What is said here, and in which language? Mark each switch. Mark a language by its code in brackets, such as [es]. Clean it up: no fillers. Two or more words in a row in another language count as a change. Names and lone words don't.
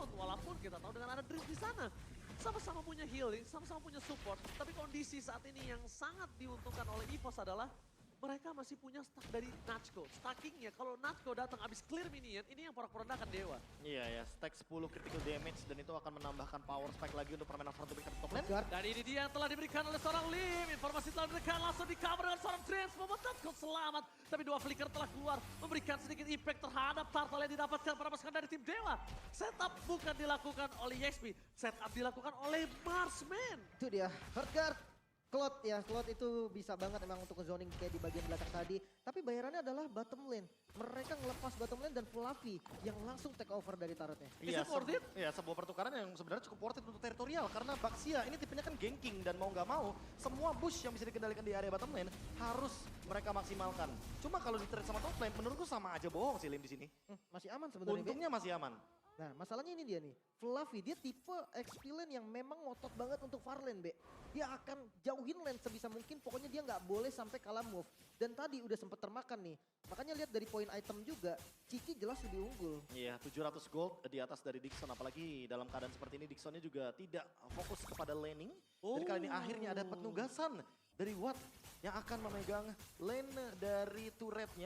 [id] Walaupun kita tahu dengan ada Dream di sana. Sama-sama punya healing, sama-sama punya support. Tapi kondisi saat ini yang sangat diuntungkan oleh EVOS adalah mereka masih punya stack dari Natchko. Stackingnya kalau Natchko datang abis [en] clear minion, [id] ini yang porak-porandakan Dewa. Iya ya, stack 10 [en] critical damage [id] dan itu akan menambahkan [en] power spike [id] lagi untuk permainan [en] front to back top lane. [id] Dan ini dia yang telah diberikan oleh seorang Lim. Informasi telah diberikan langsung di cover dengan seorang Dreams. Membuat Natchko selamat. Tapi 2 flicker telah keluar. Memberikan sedikit impact terhadap turtle yang didapatkan para pasukan dari tim Dewa. Setup bukan dilakukan oleh YXP. Setup dilakukan oleh Marsman. Itu dia, Heartguard. Cloud ya, Cloud itu bisa banget emang untuk zoning kayak di bagian belakang tadi. Tapi bayarannya adalah [en] bottom lane. [id] Mereka ngelepas [en] bottom lane [id] dan Fluffy yang langsung [en] take over [id] dari turretnya. Iya, [en] Is it worth it? [id] iya, sebuah pertukaran yang sebenarnya cukup [en] worth it [id] untuk teritorial. Karena Baxia ini tipenya kan ganking dan mau nggak mau semua bush yang bisa dikendalikan di area [en] bottom lane [id] harus mereka maksimalkan. Cuma kalau di trade sama [en] top lane [id] menurutku sama aja bohong sih Lim di sini. Masih aman sebenarnya. Untungnya masih aman. Nah, masalahnya ini dia nih. Fluffy, dia tipe [en] XP lane [id] yang memang ngotot banget untuk [en] far lane, [id] Be. Dia akan jauhin lane sebisa mungkin, pokoknya dia nggak boleh sampai kalah move. Dan tadi udah sempet termakan nih. Makanya lihat dari poin item juga, Cici jelas lebih unggul. Iya, 700 gold di atas dari Dixon. Apalagi dalam keadaan seperti ini Dixonnya juga tidak fokus kepada laning. Dan kali ini akhirnya ada penugasan dari Watt yang akan memegang lane dari turretnya.